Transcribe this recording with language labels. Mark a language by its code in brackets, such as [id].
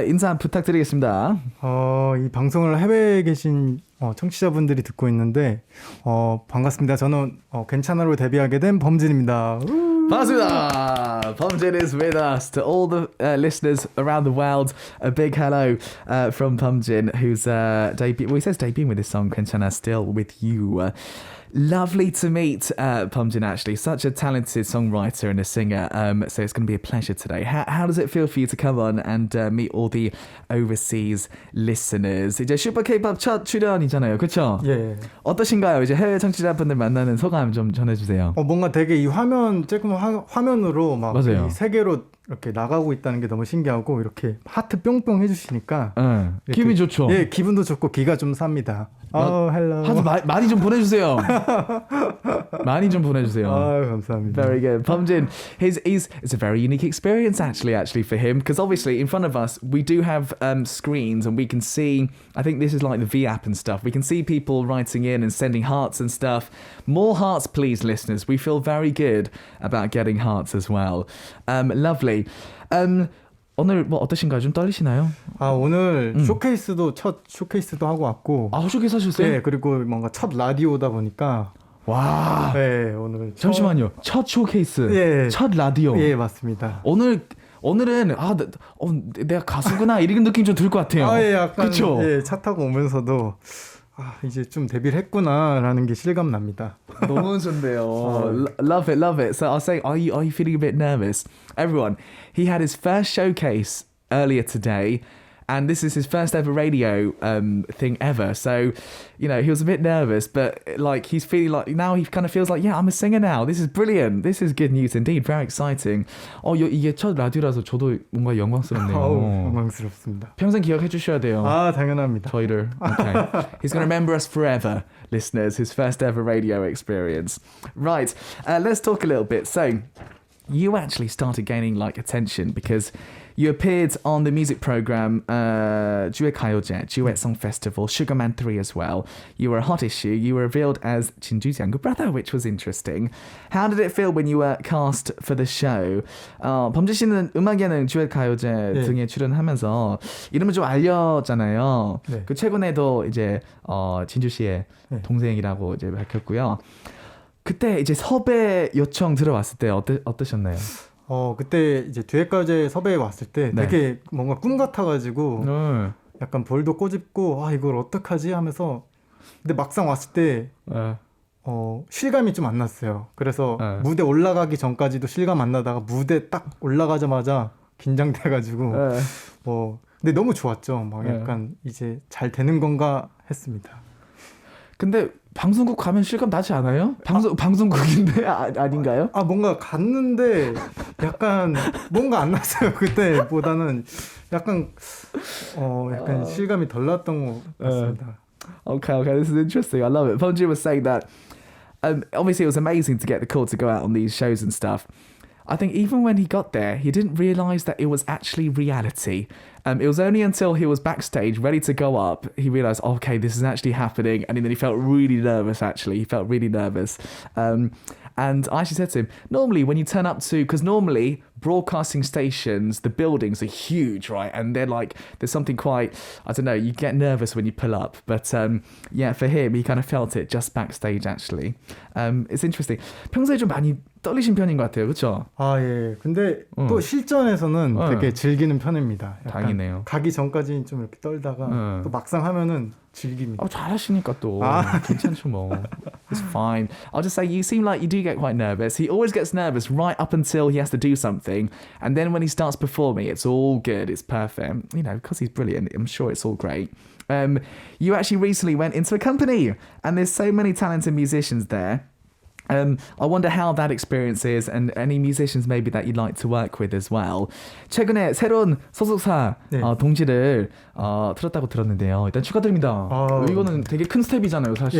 [ko] 인사 부탁드리겠습니다. 이 방송을 해외에 계신 청취자분들이 듣고 있는데 반갑습니다. 저는 괜찮아로 데뷔하게 된 범진입니다. 반갑습니다. [en] BUMJIN is with us. To all the listeners around the world, a big hello from BUMJIN, who's he says debuting with this song 괜찮아, Still With You. Lovely to meet BUMJIN, actually. Such a talented songwriter and a singer. So it's going to be a pleasure today. How does it feel for you to come on and meet all the overseas listeners? [ko] 이제 슈퍼 K-pop 첫 출연이잖아요. 그렇죠? 예. 어떠신가요? 이제 해외 청취자분들 만나는 소감 좀 전해주세요. 뭔가 되게 이 화면 조금 화면으로 막 맞아요. 이 세계로 이렇게 나가고 있다는 게 너무 신기하고 이렇게 하트 뿅뿅 해주시니까 기분이 좋죠. 예, 기분도 좋고 기가 좀 삽니다. 헬로. 하트 많이 좀 보내주세요. 많이 좀 보내주세요. 감사합니다. [en] Very good. BUMJIN, it's a very unique experience actually for him, because obviously in front of us we do have screens and we can see, I think this is like the V app and stuff, we can see people writing in and sending hearts and stuff. More hearts please, listeners. We feel very good about getting hearts as well. Lovely. [ko] 오늘 뭐 어떠신가요? 좀 떨리시나요? 오늘 첫 쇼케이스도 하고 왔고. 쇼케이스 하셨어요? 네, 그리고 뭔가 첫 라디오다 보니까. 와. 네, 오늘. 잠시만요. 첫 쇼케이스. 예. 첫 라디오. 예, 맞습니다. 오늘은 내가 가수구나 이런 느낌 좀 들 것 같아요. 예, 약간. 그쵸? 예, 차 타고 오면서도 이제 좀 데뷔를 했구나라는 게 실감 납니다. 너무 좋네요. [en] Love it. So I'll say, are you feeling a bit nervous? Everyone, he had his first showcase earlier today, and this is his first ever radio thing ever. So, he was a bit nervous, but like he's feeling like now he kind of feels like, yeah, I'm a singer now. This is brilliant. This is good news indeed. Very exciting. [ko] 이게 첫 라디오라서 저도 뭔가 영광스럽네요. 영광스럽습니다. 평생 기억해 주셔야 돼요. 당연합니다. 저희를. Okay. [en] He's going to remember us forever, listeners. His first ever radio experience. Right. Let's talk a little bit. So, you actually started gaining attention because you appeared on the music program Duet Gayoje, Duet Song Festival, Sugarman 3 as well. You were a hot issue. You were revealed as Jinju's younger brother, which was interesting. How did it feel when you were cast for the show? [ko] 범진 씨는 음악 예능 Duet Gayoje 등에 출연하면서 이름을 좀 알렸잖아요. 네. 그 최근에도 이제 진주 씨의 동생이라고 이제 밝혔고요. 그때 이제 섭외 요청 들어왔을 때 어떠셨나요? 그때 이제 듀엣가요제 섭외에 왔을 때 되게 뭔가 꿈 같아가지고 약간 볼도 꼬집고 이걸 어떡하지 하면서, 근데 막상 왔을 때 실감이 좀 안 났어요. 그래서 무대 올라가기 전까지도 실감 안 나다가 무대 딱 올라가자마자 긴장돼가지고 근데 너무 좋았죠. 막 약간 이제 잘 되는 건가 했습니다. 근데 방송국 가면 실감 나지 않아요? 방송국인데 아닌가요? 뭔가 갔는데 약간 뭔가 안 났어요. 그때보다는 약간 실감이 덜 났던 것 같습니다. [en] Okay, this is interesting. I love it. BUMJIN was saying that obviously it was amazing to get the call to go out on these shows and stuff. I think even when he got there, he didn't realise that it was actually reality. It was only until he was backstage, ready to go up, he realised, okay, this is actually happening. And then he felt really nervous, actually. He felt really nervous. And I actually said to him, normally when you turn up to, because normally broadcasting stations, the buildings are huge, right? And they're like, there's something quite, I don't know, you get nervous when you pull up. But for him, he kind of felt it just backstage, actually. It's interesting. [ko] 평소에 좀 많이 떨리신 편인 것 같아요, 그렇죠? 예. 근데 또 실전에서는 되게 즐기는 편입니다. 다행이네요. 가기 전까지는 좀 이렇게 떨다가 또 막상 하면은 즐깁니다. 잘하시니까 또 괜찮죠 뭐. [en] It's fine. I'll just say you seem like you do get quite nervous. He always gets nervous right up until he has to do something, and then when he starts performing, it's all good. It's perfect. Because he's brilliant. I'm sure it's all great. You actually recently went into a company, and there's so many talented musicians there. I wonder how that experience is and any musicians maybe that you'd like to work with as well. [ko] 최근에 새로운 소속사 네. 동지를 틀었다고 들었는데요. 일단 축하드립니다. 이거는 되게 큰 스텝이잖아요, 사실.